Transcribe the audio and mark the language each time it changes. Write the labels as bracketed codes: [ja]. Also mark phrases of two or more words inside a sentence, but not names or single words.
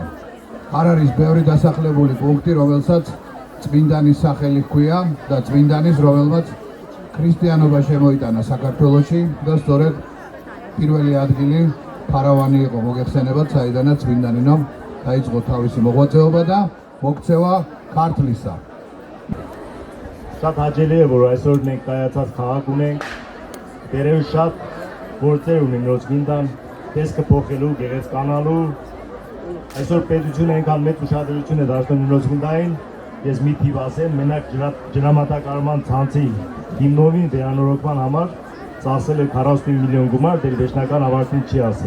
[ka] არ არის ბევრი დასახლებული პუნქტი, რომელსაც წმინდანის სახელი ჰქვია და წმინდანის, რომელმაც ქრისტიანობა შემოიტანა საქართველოში და სწორედ პირველი ადგილი ფარავანი იყო მოგეხსენებათ, საიდანაც წმინდანინომ დაიწყო თავისი მოღვაწეობა და მოქცევა ქართლისა. [hy] Շատ հաճելի է, որ այսօր մենք կայացած քաղաք ունենք, դերև շատ գործեր ունեն նոր ծննդան, տեսքը փոխելու, գեղեցկանալու, այսօր պետությունը այնքան մեծ ուշադրություն է դարձնում նոր ծննդային, ես մի թիվ ասեմ, մենակ ջրամատակարարման ցանցի հիմնովին վերանորոգման համար ծախսել է 45 միլիոն գումար, դեռ վերջնական ավարտին չի ասել։